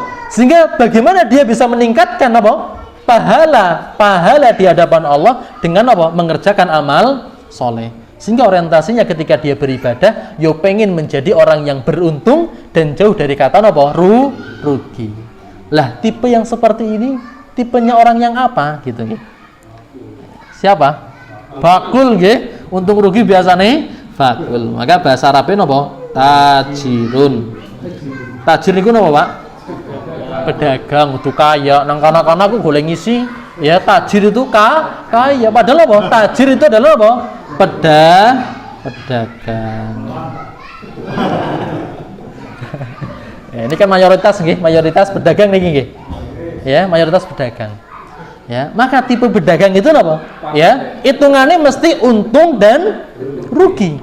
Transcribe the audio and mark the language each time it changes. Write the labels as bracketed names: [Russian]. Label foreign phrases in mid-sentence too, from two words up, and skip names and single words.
[Indonesian] Sehingga bagaimana dia bisa meningkatkan pahala di hadapan Allah dengan mengerjakan amal soleh. Sehingga orientasinya ketika dia beribadah, pengen menjadi orang yang beruntung dan jauh dari kata rugi. Lah, tipe yang seperti ini tipenya orang yang apa gitu nggih? Siapa? [Javanese] Bakul nggih. [Indonesian] Untung rugi biasanya bakul. Maka bahasa Arabnya tajirun. [Javanese] Tajir niku napa, [Indonesian] Pak? Pedagang, itu kaya. [Javanese] Nang kana-kana aku golek ngisi, [Indonesian] ya tajir itu kaya. Padahal tajir itu adalah pedagang. Ya, ini kan mayoritas pedagang [Javanese] niki nggih. [Indonesian] Ya, mayoritas pedagang. Ya, maka tipe pedagang itu apa? Ya, hitungannya mesti untung dan rugi.